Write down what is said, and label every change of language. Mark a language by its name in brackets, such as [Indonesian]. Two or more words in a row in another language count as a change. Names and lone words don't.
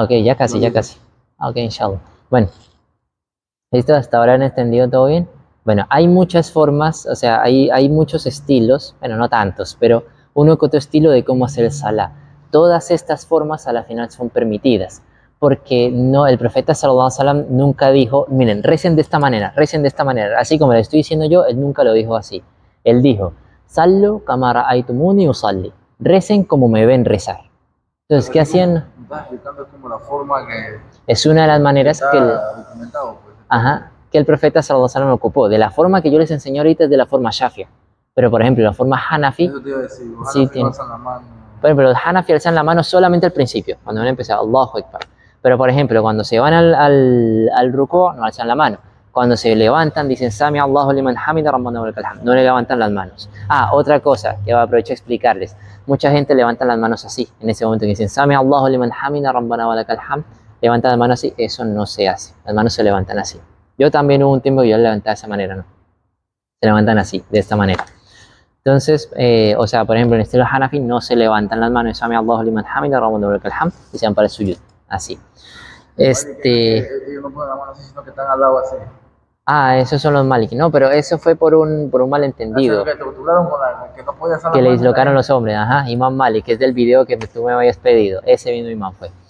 [Spanish] Ok, ya casi. Ok, inshallah. Bueno, ¿listo? ¿Hasta ahora han entendido todo bien? Bueno, hay muchas formas, o sea, hay muchos estilos, bueno, no tantos, pero uno que otro estilo de cómo hacer el salah. Todas estas formas a la final son permitidas, porque no, el profeta [Arabic] صلى الله عليه وسلم [Spanish] nunca dijo, miren, recen de esta manera, así como le estoy diciendo yo, él nunca lo dijo así. Él dijo, [Arabic] صلوا كما رأيتموني أصلي, [Spanish] recen como me ven rezar. Entonces, ¿qué hacían? Estás explicando como la forma que Es una de las maneras que está documentado, pues. ajá, que el profeta [Arabic] صلى الله عليه وسلم [Spanish] ocupó. De la forma que yo les enseño ahorita es de la forma Shafia. Pero por ejemplo, la forma Hanafi, Eso te iba a decir, los sí Hanafi tiene. alzan la mano. Por ejemplo, los Hanafi alzan la mano solamente al principio, cuando van a empezar, [Arabic] الله أكبر. [Spanish] Pero por ejemplo, cuando se van al rukú, no alzan la mano. Cuando se levantan, dicen [Arabic] سمع الله لمن حمده ربنا ولك الحمد. [Spanish] No le levantan las manos. Ah, otra cosa que aprovecho a explicarles. Mucha gente levanta las manos así, en ese momento que dicen [Arabic] سمع الله لمن حمده ربنا ولك الحمد. [Spanish] Levantan las manos así, eso no se hace. Las manos se levantan así. Yo también hubo un tiempo que yo levantaba de esa manera, ¿no? Se levantan así, de esta manera. Entonces, o sea, por ejemplo, en el estilo Hanafi no se levantan las manos, [Arabic] سمع الله لمن حمده ربنا ولك الحمد, [Spanish] y se van para el suyud, así. Ellos no ponen la mano así, sino que están al lado así. Esos son los Maliki. No, pero eso fue por un malentendido. Que te torturaron con la que no podías hacer Que la le mano, dislocaron los hombres. Ajá, Imam Malik, que es del video que tú me habías pedido. Ese mismo imam fue.